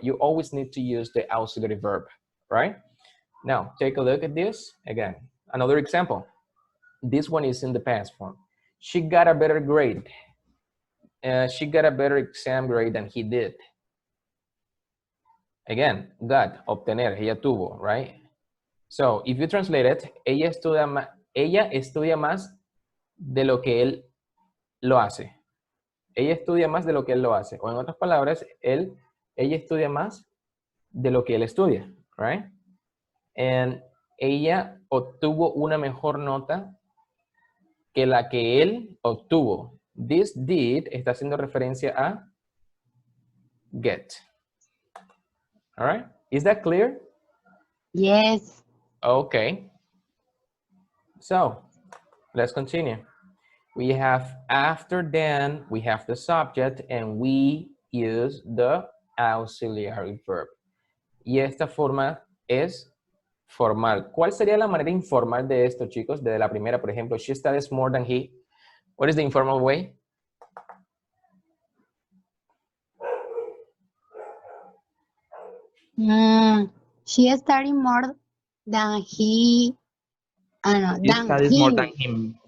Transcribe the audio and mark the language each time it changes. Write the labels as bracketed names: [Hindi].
[English] You always need to use the auxiliary verb, right? Now, take a look at this. Again, another example. This one is in the past form. She got a better grade. She got a better exam grade than he did. Again, got, obtener, ella tuvo, right? [Spanish] So, if you translate it, ella estudia más de lo que él lo hace. Ella estudia más de lo que él lo hace. O en otras palabras, ella estudia más de lo que él estudia, right? And ella obtuvo una mejor nota que la que él obtuvo. [English] This did está haciendo referencia a get. All right? Is that clear? Yes. Okay. So, let's continue. We have after then, we have the subject, and we use the auxiliary verb. [Spanish] Y esta forma es formal. ¿Cuál sería la manera informal de esto, chicos? [English] De la primera, por ejemplo, she studies more than he. What is the informal way? She studied more than he. No, She studies more than him.